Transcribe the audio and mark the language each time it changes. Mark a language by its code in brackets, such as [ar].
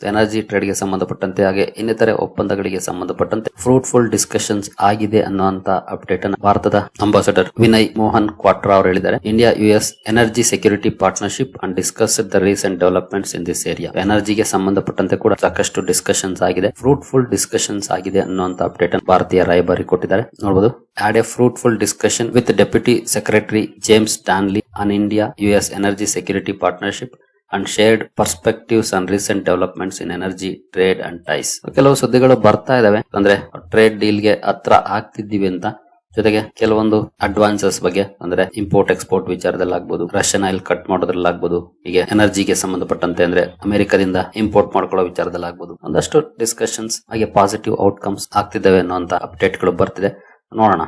[kn] Energy trade ಗೆ ಸಂಬಂಧಪಟ್ಟಂತೆ ಹಾಗೆ ಇನ್ನಿತರೆ ಒಪ್ಪಂದಗಳಿಗೆ ಸಂಬಂಧಪಟ್ಟಂತೆ ಫ್ರೂಟ್ಫುಲ್ ಡಿಸ್ಕಷನ್ಸ್ ಆಗಿದೆ ಅನ್ನುವಂತ ಅಪ್ಡೇಟ್ ಅನ್ನು ಭಾರತದ ಅಂಬಾಸಡರ್ ವಿನಯ್ ಮೋಹನ್ ಕ್ವಾಟ್ರಾ ಅವರು ಹೇಳಿದ್ದಾರೆ. [en] India US energy security partnership and discuss the recent developments in this area. [kn] ಎನರ್ಜಿಗೆ ಸಂಬಂಧಪಟ್ಟಂತೆ ಕೂಡ ಸಾಕಷ್ಟು ಡಿಸ್ಕಷನ್ಸ್ ಆಗಿದೆ, ಫ್ರೂಟ್ಫುಲ್ ಡಿಸ್ಕಷನ್ಸ್ ಆಗಿದೆ ಅನ್ನುವಂತ ಅಪ್ಡೇಟ್ ಅನ್ನು ಭಾರತೀಯ ರಾಯಭಾರಿ ಕೊಟ್ಟಿದ್ದಾರೆ. ನೋಡಬಹುದು, [en] had a fruitful discussion with Deputy Secretary James Stanley on India US energy security partnership and shared perspectives on recent developments in energy trade and ties. [kn] ಕೆಲವು ಸುದ್ದಿಗಳು ಬರ್ತಾ ಇದಾವೆ, ಅಂದ್ರೆ ಟ್ರೇಡ್ ಡೀಲ್ ಗೆ ಹತ್ರ ಆಗ್ತಿದ್ದೀವಿ ಅಂತ. ಜೊತೆಗೆ ಕೆಲವೊಂದು ಅಡ್ವಾನ್ಸಸ್ ಬಗ್ಗೆ, ಅಂದ್ರೆ ಇಂಪೋರ್ಟ್ ಎಕ್ಸ್ಪೋರ್ಟ್ ವಿಚಾರದಲ್ಲಿ ಆಗ್ಬಹುದು, ರಷ್ಯನ್ ಆಯಿಲ್ ಕಟ್ ಮಾಡೋದ್ರಲ್ಲಿ ಆಗ್ಬಹುದು, ಹೀಗೆ ಎನರ್ಜಿಗೆ ಸಂಬಂಧಪಟ್ಟಂತೆ ಅಂದ್ರೆ ಅಮೆರಿಕದಿಂದ ಇಂಪೋರ್ಟ್ ಮಾಡ್ಕೊಳ್ಳೋ ವಿಚಾರದಲ್ಲಿ ಆಗ್ಬಹುದು, ಒಂದಷ್ಟು ಡಿಸ್ಕಷನ್ಸ್ ಹಾಗೆ ಪಾಸಿಟಿವ್ ಔಟ್ಕಮ್ಸ್ ಆಗ್ತಿದ್ದಾವೆ ಅನ್ನೋಂತ ಅಪ್ಡೇಟ್ ಗಳು ಬರ್ತಿದೆ. ನೋಡೋಣ.